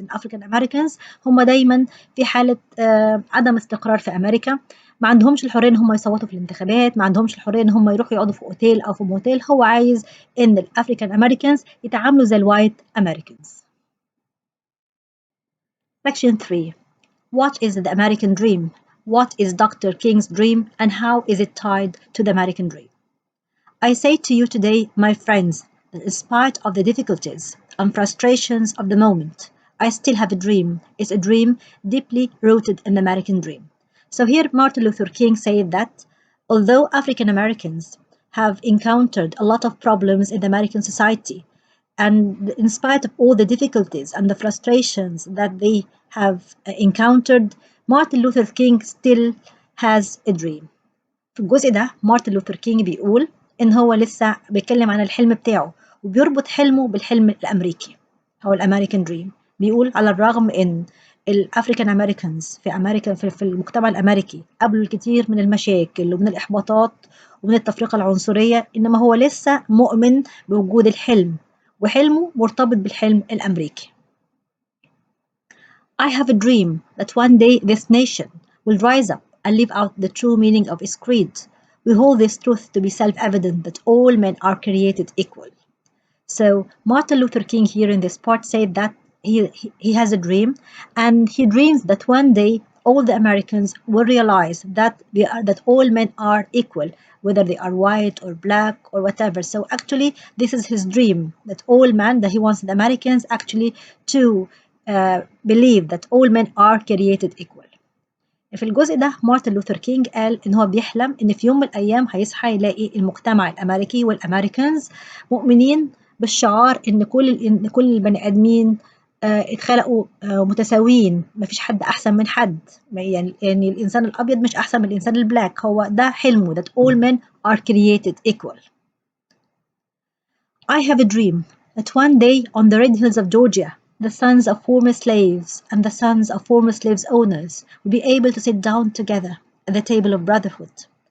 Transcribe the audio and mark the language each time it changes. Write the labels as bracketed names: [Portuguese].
[Arabic] الأفريكان أمريكانز هم دايما في حالة عدم استقرار في أمريكا، ما عندهمش الحرية إن هم يصوتوا في الانتخابات، ما عندهمش الحرية إن هم يروحوا يقعدوا في أوتيل أو في موتيل. هو عايز إن الأفريكان أمريكانز يتعاملوا زي الوايت أمريكانز. [English] Section 3. What is the American dream? What is Dr. King's dream and how is it tied to the American dream? I say to you today, my friends, that in spite of the difficulties and frustrations of the moment, I still have a dream. It's a dream deeply rooted in the American dream. So here Martin Luther King said that although African Americans have encountered a lot of problems in the American society, and in spite of all the difficulties and the frustrations that they have encountered, Martin Luther King still has a dream. [Arabic] في الجزء ده مارتن لوثر كينج بيقول إن هو لسه بيتكلم عن الحلم بتاعه وبيربط حلمه بالحلم الأمريكي، هو الأمريكان دريم. بيقول على الرغم إن الأفريكان أمريكانز في أمريكا في المجتمع الأمريكي قابلوا الكثير من المشاكل ومن الإحباطات ومن التفرقة العنصرية، إنما هو لسه مؤمن بوجود الحلم وحلمه مرتبط بالحلم الأمريكي. [English] I have a dream that one day this nation will rise up and live out the true meaning of its creed. We hold this truth to be self-evident that all men are created equal. So Martin Luther King here in this part said that he has a dream, and he dreams that one day all the Americans will realize that that all men are equal, whether they are white or black or whatever. So actually this is his dream, that all men, that he wants the Americans actually to believe that all men are created equal. [Arabic] في الجزء ده مارتن لوثر كينج قال إن هو بيحلم إن في يوم من الأيام هيصحى يلاقي المجتمع الأمريكي والأمريكانز مؤمنين بالشعار إن كل البني آدمين اتخلقوا متساويين، مفيش حد أحسن من حد. يعني الإنسان الأبيض مش أحسن من الإنسان البلاك. هو ده حلمه، [English] that all men are created equal. I have a dream that one day on the red hills of Georgia, the sons of former slaves and the sons of former slaves owners will be able to sit down together at the table of brotherhood.